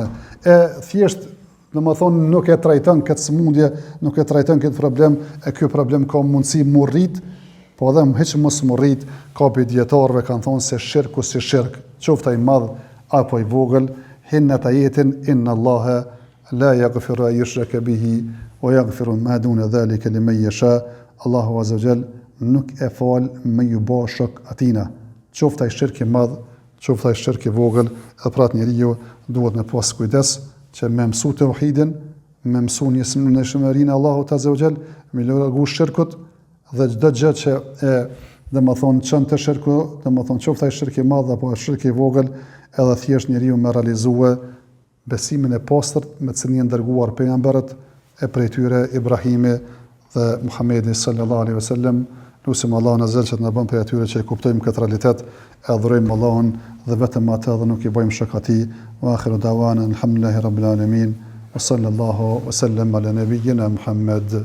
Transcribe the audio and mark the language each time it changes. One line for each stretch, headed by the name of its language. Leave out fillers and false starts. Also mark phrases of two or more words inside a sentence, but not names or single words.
Albanian: E thjesht domethënë nuk e trajton këtë sëmundje, nuk e trajton këtë problem, e ky problem ka mundësi mu rrit, po edhe hiç mos mu rrit, ka për dietarëve kanë thonë se shirku si shirk, qoftë i madh apo i vogël, hinna tajetin
Arabic: إن الله لا يغفر أن يشرك به ويغفر ما دون ذلك لمن يشاء.
Albanian: Allahu
Arabic: عز وجل
Albanian: nuk e fal me ju bë shok atina. Qoftë ai shirk i madh, qoftë ai shirk i vogël, edhe pra njeriu duhet me pas kujdes që me mësu tauhidin, me mësu në shumërinë Allahut
Arabic: عز وجل,
Albanian: me largu shirkut dhe çdo gjë që e domethënë çon të shirku, domethënë qoftë ai shirk i madh apo shirk i vogël, edhe thjesht njeriu me realizue besimin e pastërt me të cilin janë dërguar pejgamberët e prej tyre Ibrahimi dhe Muhamedi
Arabic: صلى الله عليه وسلم.
Albanian: Lusim Allahun azza që të na bën prej atyre që e kuptojmë këtë realitet, e adhurojmë Allahun dhe vetëm atë dhe nuk i bëjmë shok atij.
Arabic: وآخر دعوانا الحمد لله رب العالمين وصلى الله وسلم على نبينا محمد.